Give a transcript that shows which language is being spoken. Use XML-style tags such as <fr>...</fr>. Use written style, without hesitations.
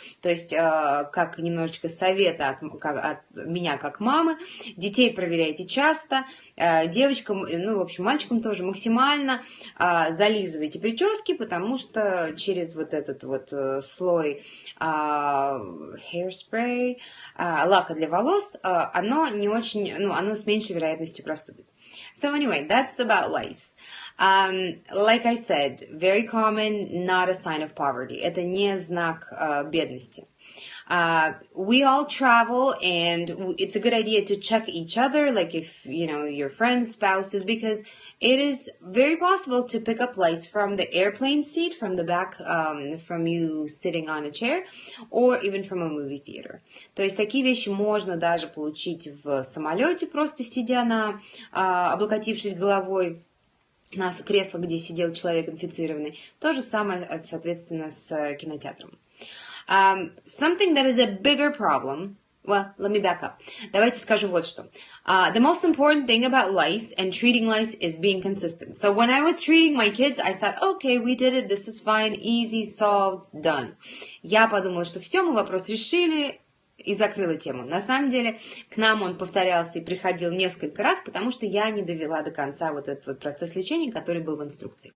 <ru>То есть, как немножечко совета от меня как мамы, детей проверяйте часто, девочкам, в общем, мальчикам тоже максимально зализывайте прически, потому что через вот этот вот слой hairspray, лака для волос, оно не очень, оно с меньшей вероятностью проступит.</ru> <en>So anyway, that's about lice. Like I said, very common, not a sign of poverty.</en> <ru>Это не знак бедности.</ru> <en>We all travel, and it's a good idea to check each other, like if, your friends, spouses, because it is very possible to pick up lice from the airplane seat, from the back, from you sitting on a chair, or even from a movie theater.</en> <ru>То есть такие вещи можно даже получить в самолете, просто сидя облокотившись головой на кресло, где сидел человек инфицированный. То же самое, соответственно, с кинотеатром.</ru> <en>Something that is a bigger problem. Well, let me back up.</en> <ru>Давайте скажу вот что.</ru> <en>The most important thing about lice and treating lice is being consistent. So when I was treating my kids, I thought, okay, we did it, this is fine, easy, solved, done.</en> <ru>Я подумала, что все, мы вопрос решили, и закрыла тему. На самом деле, к нам он повторялся и приходил несколько раз, потому что я не довела до конца вот этот вот процесс лечения, который был в инструкции.</ru>